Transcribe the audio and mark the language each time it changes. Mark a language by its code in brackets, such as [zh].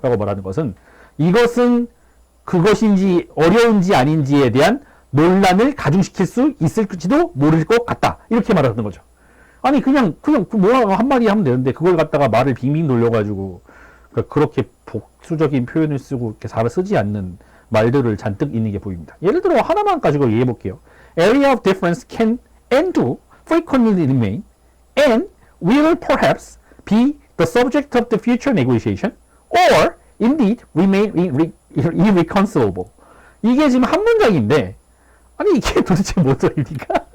[ko] 라고 말하는 것은 이것은 그것인지 어려운지 아닌지에 대한 논란을 가중시킬 수 있을지도 모를 것 같다. 이렇게 말하는 거죠. 아니 그냥 뭐라고 한마디 하면 되는데 그걸 갖다가 말을 빙빙 돌려가지고 그렇게 복수적인 표현을 쓰고 이렇게 잘 쓰지 않는 말들을 잔뜩 있는 게 보입니다. 예를 들어 하나만 가지고 얘기해 볼게요. [en] Area of difference can and do frequently remain and will perhaps be the subject of the future negotiation or indeed remain irreconcilable. [ko] 이게 지금 한 문장인데 아니 이게 도대체 뭔 소리입니까?